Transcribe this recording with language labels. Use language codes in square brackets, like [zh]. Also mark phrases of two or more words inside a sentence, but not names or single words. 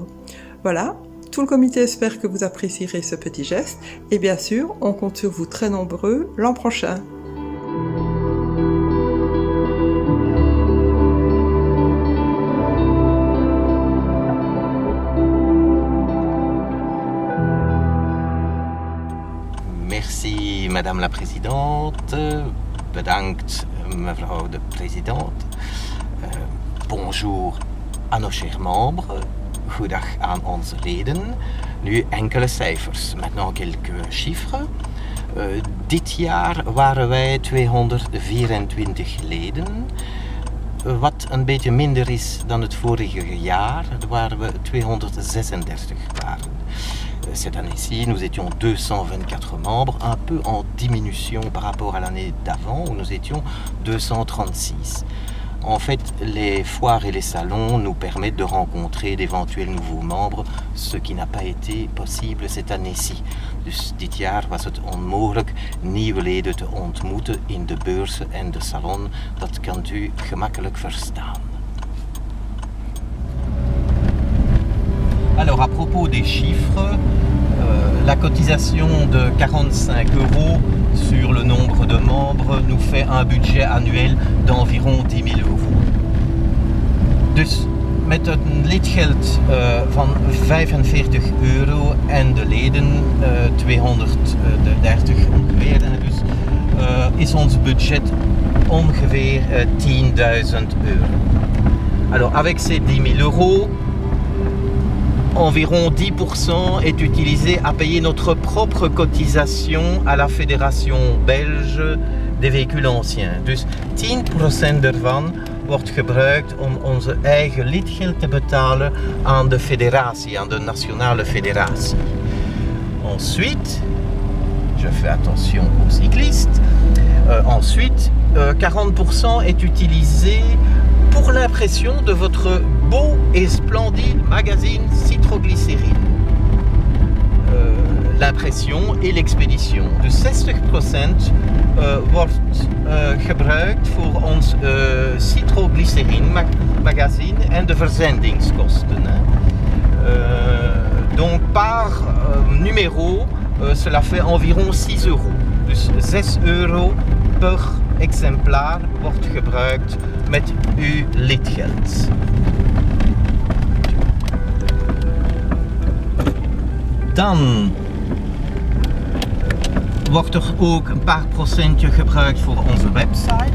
[fr] Voilà, tout le comité espère que vous apprécierez ce petit geste et bien sûr, on compte sur vous très nombreux l'an prochain. Merci Madame la Présidente. [nl] Bedankt mevrouw de Présidente. [fr] Bonjour à nos chers membres. [nl] Goedendag aan onze leden. Nu enkele cijfers, [fr] maintenant quelques chiffres. [nl] Dit jaar waren wij 224 leden. Wat een beetje minder is dan het vorige jaar, waar we 236 waren. [fr] Cette année-ci, nous étions 224 membres, un peu en diminution par rapport à l'année d'avant où nous étions 236. En fait, les foires et les salons nous permettent de rencontrer d'éventuels nouveaux membres, ce qui n'a pas été possible cette année-ci. [nl] Dus dit jaar was het onmogelijk nieuwe leden te ontmoeten in de beurzen en de salon. Dat kan u gemakkelijk verstaan. [fr] Alors, à propos des chiffres, la cotisation de 45 € sur le nombre de membres nous fait un budget annuel d'environ 10 000 €. [nl] Dus met een lidgeld van 45 € en de leden 230 ongeveer, dus, is ons budget ongeveer 10.000 €. [fr] Alors, avec ces 10 000 €, environ 10% est utilisé à payer notre propre cotisation à la Fédération Belge des Véhicules Anciens. [nl] Dus 10% ervan wordt gebruikt om onze eigen lidgeld te betalen aan de federatie, aan de nationale federatie. [fr] Ensuite, je fais attention aux cyclistes, ensuite 40% est utilisé pour l'impression de votre beau et splendide magazine Citroglycérine. L'impression et l'expedition. [nl] Dus 60% wordt gebruikt voor ons Citroglycérine magazine en de verzendingskosten. [fr] Donc par numéro, cela fait environ 6 €. [nl] Dus 6 € per exemplaar wordt gebruikt met uw lidgeld. Dan wordt er ook een paar procentje gebruikt voor onze website.